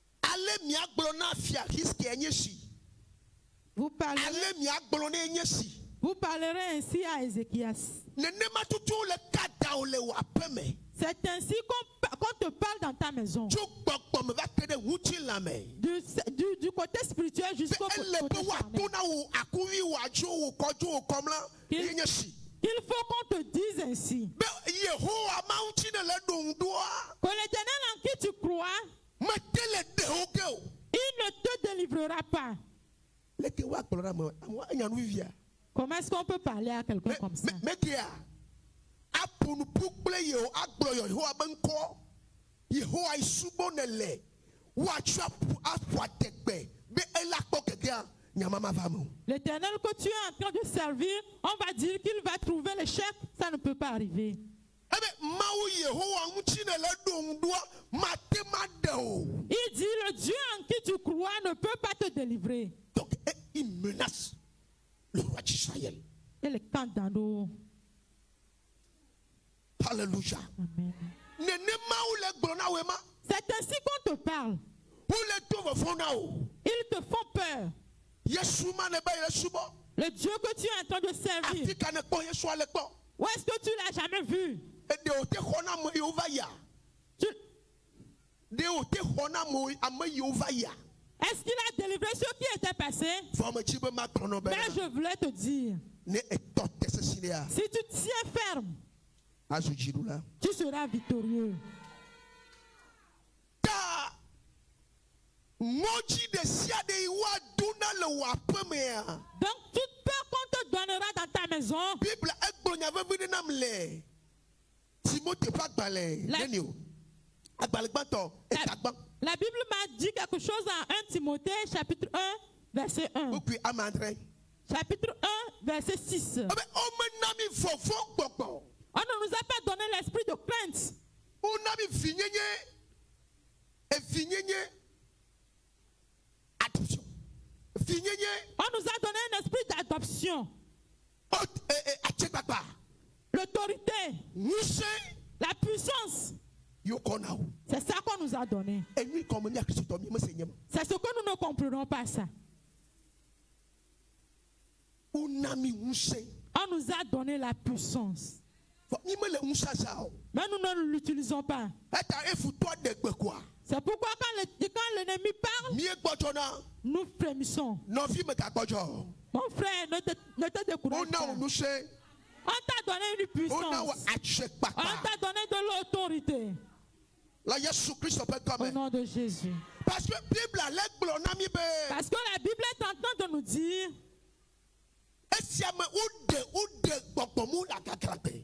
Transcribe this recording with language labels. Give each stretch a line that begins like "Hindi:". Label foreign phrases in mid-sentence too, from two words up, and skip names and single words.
French: Vous parlez. Vous parlerez ainsi à Ézéchias.
Ewe: nenema tutu le kada o le wɔ aƒe me.
French: C'est ainsi qu'on te parle dans ta maison.
Ewe: Tso gbɔgbɔ me va te ɖe ŋutilã me.
French: Du côté spirituel jusqu'au
Ewe: Be ele
French: côté
Ewe: be
French: charnel.
Ewe: woato na wo akuvi wo adzo wo kɔdzo wo kɔm la ye nye si.
French: Il faut qu'on te dise ainsi.
Ewe: Be Yehowa Mawu ŋuti ne le ɖo ŋuɖoa
French: Que l'Éternel en qui tu crois,
Ewe: mete le ɖe wo ke o.
French: il ne te délivrera pas.
Ewe: Leke wa kplɔ ɖe ame amewo enya nu vivia.
French: Comment est-ce qu'on peut parler à quelqu'un comme ça?
Ewe: Mekea aƒo nuƒu kple yewo agblɔ Yehowa be ŋkɔ. Yehowa yi subɔ ne le woatsɔ aƒo adegbe be ela kpɔ gegea nyamama va me o.
French: L'Éternel que tu es en train de servir, on va dire qu'il va trouver le chef. Ça ne peut pas arriver.
Ewe: Ebe Mawu Yehowa ŋuti ne le ɖo ŋuɖoa mate ma ɖe o.
French: Il dit, le Dieu en qui tu crois ne peut pas te délivrer. Donc il menace le roi d'Israël. Et le camp dans l'eau. Alléluia. Amen.
Ewe: Nenema wo le gblɔ na wo ma.
French: C'est ainsi qu'on te parle.
Ewe: Wo le to vɔvɔ na wo.
French: Ils te font peur.
Ewe: Yesu ma ne be ye subɔ.
French: Le Dieu que tu es en train de servir,
Ewe: Afi ka ne kpɔ Yesua le kpɔ.
French: où est-ce que tu l'as jamais vu?
Ewe: Eɖe o te xɔ na ame yiwo va ya.
French: Tu-
Ewe: De o te xɔ na ame yiwo va ya.
French: Est-ce qu'il a délivré ceux qui étaient passés?
Ewe: Vɔ me tsi be ma trɔ nɔ be
French: Mais je voulais te dire,
Ewe: ne etɔ te sesilia
French: si tu tiens ferme,
Ewe: azu dziɖula.
French: tu seras victorieux.
Ewe: Ta ŋɔdzi ɖe sia ɖe yi woaɖo na le wò aƒe mea.
French: Donc, toute peur qu'on te donnera dans ta maison,
Ewe: Bible egblɔ nya vevi ɖe nam le Timote ƒe agbalẽ
French: La-
Ewe: neni o. Agbalẽ gbãtɔ eta gbã.
French: la Bible m'a dit quelque chose en 1 Timothée, chapitre 1, verset 1.
Ewe: Wokui ame adre.
French: Chapitre 1, verset 6.
Ewe: Ebe womena mi vɔvɔ gbɔgbɔ.
French: On ne nous a pas donné l'esprit de crainte,
Ewe: Wona mi vinyenye. Evinyenye. Adoption. Vinyenye.
French: on nous a donné un esprit d'adoption,
Ewe: Atsegbagba.
French: l'autorité,
Ewe: Ŋusẽ.
French: la puissance.
Ewe: Yokɔ na wo.
French: C'est ça qu'on nous a donné.
Ewe: Enui kɔme nya Kristotɔ mi mese nye ma.
French: C'est ce que nous ne comprenons pas ça.
Ewe: Wona mi ŋusẽ.
French: On nous a donné la puissance,
Ewe: Mi me le ŋusẽ sa o.
French: mais nous ne l'utilisons pas.
Ewe: Eta efutɔ ɖe gbe koa.
French: C'est pourquoi quand l'ennemi parle,
Ewe: Mie gbɔdzɔna.
French: nous frémissons.
Ewe: Nɔvi me gagbɔdzɔ.
French: Mon frère, ne te décourage
Ewe: Wona
French: pas.
Ewe: wo ŋusẽ.
French: On t'a donné une
Ewe: Wona wo
French: puissance. On
Ewe: atsekpakpa.
French: t'a donné de l'autorité.
Ewe: La Yesu Kristo ƒe
French: Au
Ewe: gɔme.
French: nom de Jésus. Parce que
Ewe: Bible ale gblɔ na mi be
French: Parce que la Bible est en train de nous dire,
Ewe: esia me woɖe gbɔgbɔmu le agaglagbe.